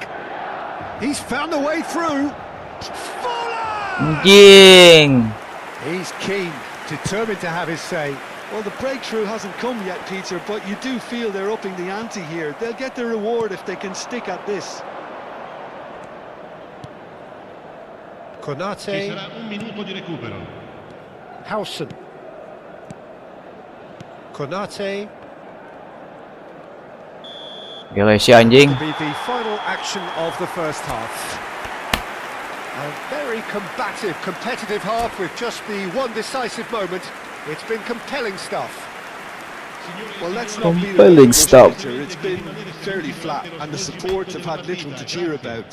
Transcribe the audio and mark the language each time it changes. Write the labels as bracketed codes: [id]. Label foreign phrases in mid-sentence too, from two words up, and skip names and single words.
[en] He's found the way through. Fuller! [id] Anjing. [en] He's keen, determined to have his say. Well, the breakthrough hasn't come yet, Peter, but you do feel they're upping the ante here. They'll get their reward if they can stick at this. [it] Ci Konate, sarà un minuto di recupero. Howson. Konate. [id] Gila si anjing. [en] To be the final action of the first half. A very combative, competitive half with just the one decisive moment. It's been compelling stuff. Well, let's not be Compelling stuff. It's been fairly flat, and the support have had little to cheer about.